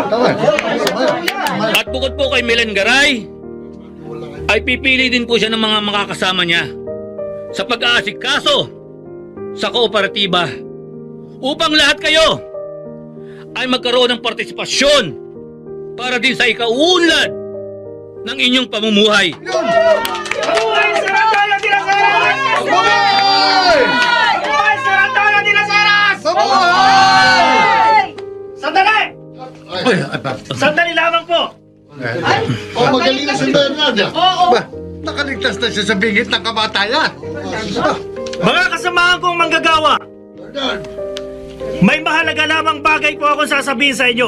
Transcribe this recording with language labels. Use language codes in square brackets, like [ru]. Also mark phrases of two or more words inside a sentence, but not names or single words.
[tl] At bukod po kay Milen Garay, ay pipili din po siya ng mga makakasama niya sa pag-aasikaso sa kooperatiba upang lahat kayo ay magkaroon ng partisipasyon para din sa ikauunlad ng inyong pamumuhay. Mabuhay sa Antolyo de las Heras! Mabuhay! Mabuhay sa Antolyo de las Heras! Mabuhay! Sandali! Sandali lamang po! Magaling na si Bernard. Nakaligtas na siya sa bingit ng kamatayan. Mga kasamahan kong manggagawa, may mahalaga lamang bagay po akong sasabihin sa inyo.